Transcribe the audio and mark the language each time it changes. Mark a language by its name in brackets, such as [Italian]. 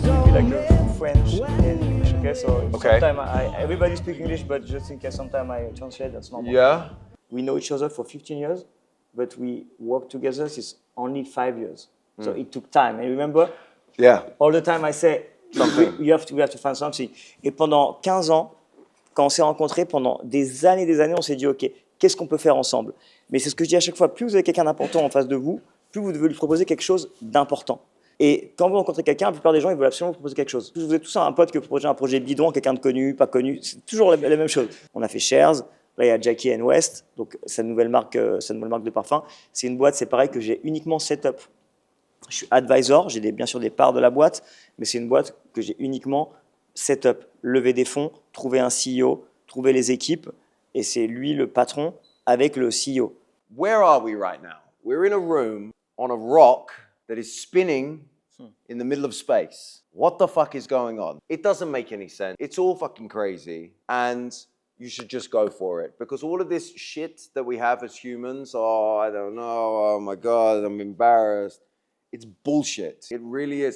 [English] Like a French and English, okay? So Okay. sometimes everybody speaks English, but just in case sometimes I translate, that's normal. Yeah. We know each other for 15 years, but we work together since only 5 years. So it took time. And remember, Yeah. all the time I say, something, we have to find something. [French] Et pendant 15 ans, quand on s'est rencontrés, pendant des années, on s'est dit, OK, qu'est-ce qu'on peut faire ensemble? Mais c'est ce que je dis à chaque fois, plus vous avez quelqu'un d'important en face de vous, plus vous devez lui proposer quelque chose d'important. Et quand vous rencontrez quelqu'un, la plupart des gens, ils veulent absolument vous proposer quelque chose. Vous êtes tous un pote qui vous propose un projet bidon, quelqu'un de connu, pas connu, c'est toujours la même chose. On a fait Shares, là il y a Jackie & West, donc sa nouvelle marque de parfum. C'est une boîte, c'est pareil, que j'ai uniquement set-up. Je suis advisor, j'ai bien sûr des parts de la boîte, mais c'est une boîte que j'ai uniquement set-up, lever des fonds, trouver un CEO, trouver les équipes, et c'est lui le patron avec le CEO. [English] Where are we right now? We're in a room on a rock that is spinning in the middle of space. What the fuck is going on? It doesn't make any sense. It's all fucking crazy. And you should just go for it. Because all of this shit that we have as humans, oh, I don't know, oh my God, I'm embarrassed. It's bullshit. It really is.